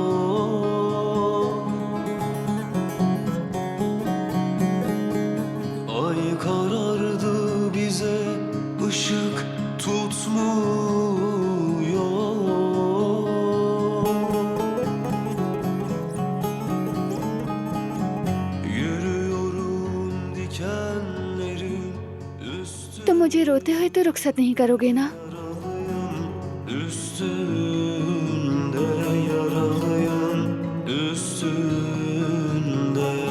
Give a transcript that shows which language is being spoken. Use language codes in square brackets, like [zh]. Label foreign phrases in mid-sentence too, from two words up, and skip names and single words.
[tr] Ay karardı, bize ışık tutmuyor. Yürüyorum dikenlerin üstünde, [hi] तुम मुझे रोते हुए तो रुखसत नहीं करोगे ना? [tr] üstünde, yaralıyım üstünde.